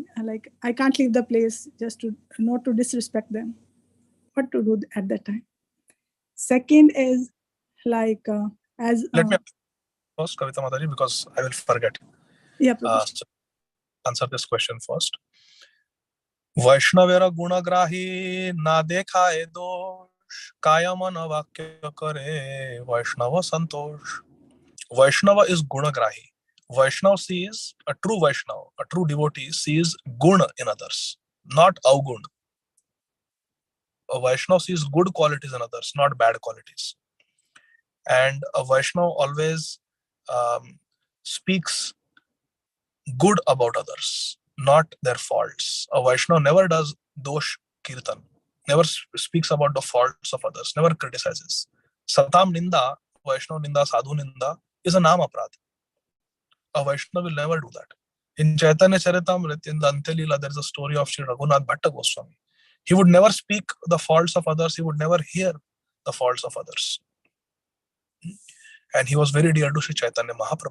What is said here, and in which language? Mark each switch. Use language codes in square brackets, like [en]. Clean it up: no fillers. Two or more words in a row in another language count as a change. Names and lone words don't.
[en] Like I can't leave the place just to not to disrespect them. What to do at that time? Second is like as let me first, Kavita Mataji, because I will forget. Yeah, so answer this question first. [bn] বৈষ্ণবেরা গুণগ্রাহী না দেখয়ে দোষ কায় মন বাক্য করে বৈষ্ণব সন্তোষ. [en] Vaishnava is gunagrahi. Vaishnava sees, a true Vaishnava, a true devotee sees guna in others, not avgun. A Vaishnava sees good qualities in others, not bad qualities. And a Vaishnava always speaks good about others, not their faults. A Vaishnava never does [sa] दोष कीर्तन, [en] never speaks about the faults of others, never criticizes. [sa] सतां निन्दा वैष्णव निन्दा साधु निन्दा [en] is a [sa] नाम अपराध. [en] A Vaishnava will never do that. In Chaitanya Charitamrita, in the Antelila, there is a story of Sri Raghunath Bhatta Goswami. He would never speak the faults of others. He would never hear the faults of others. and he was very dear to Sri Chaitanya Mahaprabhu.